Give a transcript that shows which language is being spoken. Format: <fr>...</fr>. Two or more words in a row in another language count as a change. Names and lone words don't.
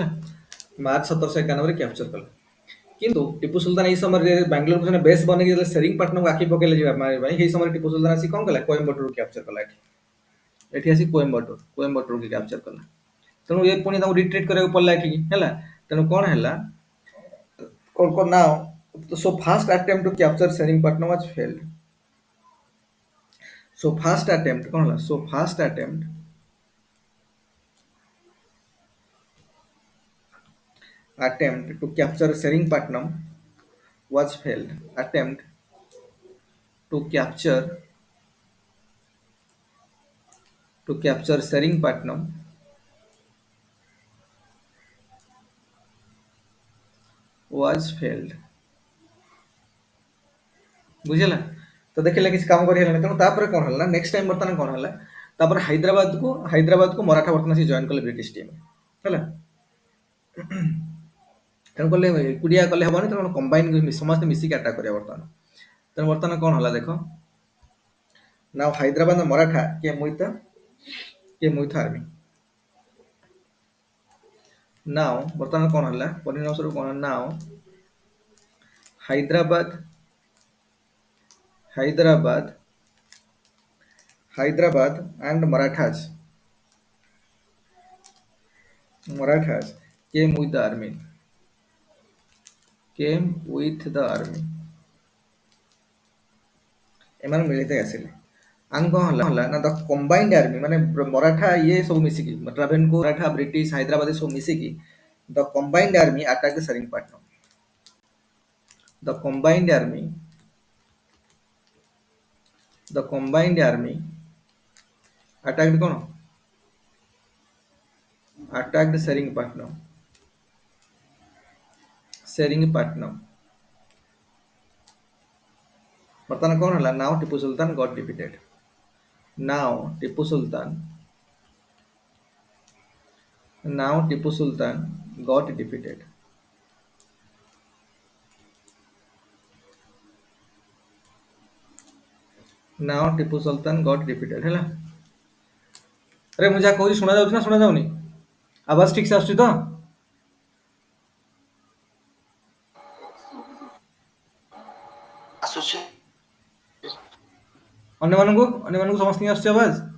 <or>ମାର୍ଚ୍ଚ 1791 କ୍ୟାପଚର କଲା। କିନ୍ତୁ ଟିପୁ ସୁଲତାନ ଏଇ ସମୟରେ ବାଙ୍ଗାଲୋର ଜଣେ ବେସ୍ ବନେଇକି ଯେତେବେଳେ ସେରିଙ୍ଗପାଟଣାକୁ ଆଖି ପକେଇଲେ ଯିବା ପାଇଁ ଏହି ସମୟରେ ଟିପୁ ସୁଲତାନ ଆସି କ'ଣ କଲା କୋଏମ୍ବାଟୁର କ୍ୟାପଚର କଲା। ଏଠି ଆସି କୋଏମ୍ବାଟୁରକୁ କ୍ୟାପଚର କଲା। ତେଣୁ ଏ ପୁଣି ତାଙ୍କୁ ରିଟ୍ରିଟ୍ କରିବାକୁ ପଡ଼ିଲା ଏଠିକି ହେଲା। ତେଣୁ କ'ଣ ହେଲା</or> <en>now so first attempt to capture Seringapatam was failed. So first attempt</en> <or>କ'ଣ ହେଲା</or> <en>attempt to capture Seringapatam was failed. Attempt to capture Seringapatam was failed.</en> <or>ବୁଝିଲା ତ ଦେଖିଲେ କିଛି କାମ କରି ହେଲାନି। ତେଣୁ ତାପରେ କ'ଣ ହେଲା</or> <en>next time</en> <or>ବର୍ତ୍ତମାନ କ'ଣ ହେଲା ତାପରେ ହାଇଦ୍ରାବାଦକୁ ମରାଠା ବର୍ତ୍ତମାନ ସେ ଜଏନ୍ କଲେ</or> <en>British team</en> <or>ହେଲା। ତେଣୁ କହିଲେ ଏକୁଟିଆ କଲେ ହବନି, ତେଣୁ କମ୍ବାଇନ୍ ସମସ୍ତେ ମିଶିକି ଆଟାକ୍ କରିବା ବର୍ତ୍ତମାନ। ତେଣୁ ବର୍ତ୍ତମାନ କ'ଣ ହେଲା ଦେଖ ନାଉ ହାଇଦ୍ରାବାଦ ମରାଠା କିଏ ମୁଇତ ଆର୍ମି। ନାଉ ବର୍ତ୍ତମାନ କ'ଣ ହେଲା ପରିଣାମ ସ୍ୱରୂପ କ'ଣ ନାଉ ହାଇଦ୍ରାବାଦ</or> <en>and Marathas came with the army.</en> <or>ଏମାନେ ମିଳିତ ଆସିଲେ। ଆନ୍ କ'ଣ ହେଲା ନା</or> <en>the combined army</en> <or>ମାନେ ମରାଠା ଇଏ ସବୁ ମିଶିକି ଟ୍ରାଭେନକୋର ମରାଠା ବ୍ରିଟିଶ ହାଇଦ୍ରାବାଦ ସବୁ ମିଶିକି</or> <en>the combined army attack Seringapatnam. the combined army attacked କ'ଣ attacked Seringapatam।</en> <or>ବର୍ତ୍ତମାନ କ'ଣ ହେଲା</or> <en>now Tipu Sultan got defeated। now Tipu Sultan got defeated। now Tipu Sultan got defeated ହେଲା।</en> <or>ଆରେ ମୁଁ ଯାହା କହୁଛି ଶୁଣା ଯାଉଛି ନା ଶୁଣା ଯାଉନି? ଆବାଜ ଠିକ ସେ ଆସୁଛି ତ? ଆସୁଛି। ଅନ୍ୟମାନଙ୍କୁ ସମସ୍ତଙ୍କୁ ଆସୁଛି ଆବାଜ?</or>